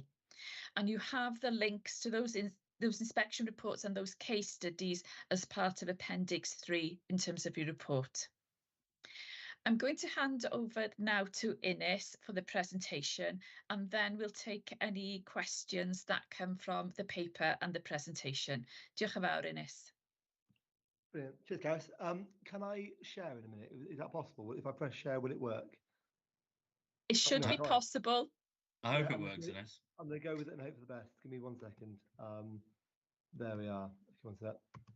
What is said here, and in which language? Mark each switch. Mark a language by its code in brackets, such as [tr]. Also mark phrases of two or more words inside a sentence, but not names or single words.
[en] And you have the links to those inspection reports and those case studies as part of Appendix 3 in terms of your report. I'm going to hand over now to Ynys for the presentation, and then we'll take any questions that come from the paper and the presentation. [cy] Diolch yn fawr, Ynys. [en] Brilliant. Cheers, guys. Can I share in a minute? Is that possible? If I press share, will it work? It should be possible. I hope it works, Ynys. I'm going to go with it and hope for the best. Give me 1 second. There we are. If you want that.